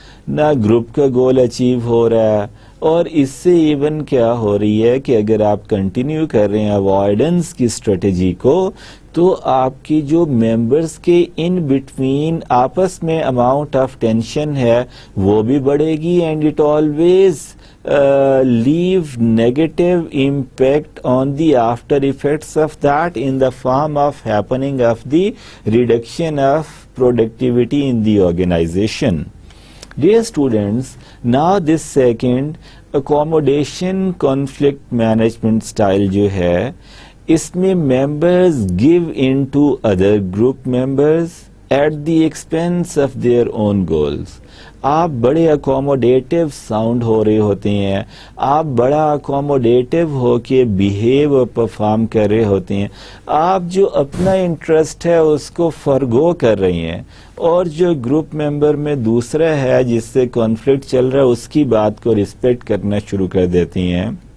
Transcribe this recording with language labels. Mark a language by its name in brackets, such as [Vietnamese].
[Urdu] نہ گروپ کا goal achieve ہو رہا ہے، اور اس سے ایون کیا ہو رہی ہے کہ اگر آپ کنٹینیو کر رہے ہیں اوائڈنس کی اسٹریٹجی کو تو آپ کی جو ممبرس کے ان بٹوین آپس میں اماؤنٹ آف ٹینشن ہے وہ بھی بڑھے گی [English] And it always leave negative impact on the after effects of that in the form of happening of the reduction of productivity in the organisation. Dear students, now this second accommodation conflict management style [Urdu] جو ہے اس میں [English] members give in to other group members at the expense of their own goals. [Urdu] آپ بڑے اکوموڈیٹیو sound ہو رہے ہوتے ہیں، آپ بڑا اکوموڈیٹیو ہو کے بیہیو اور پرفارم کر رہے ہوتے ہیں، آپ جو اپنا انٹرسٹ ہے اس کو فرگو کر رہے ہیں، اور جو گروپ ممبر میں دوسرا ہے جس سے کانفلکٹ چل رہا ہے اس کی بات کو رسپیکٹ کرنا شروع کر دیتی ہیں.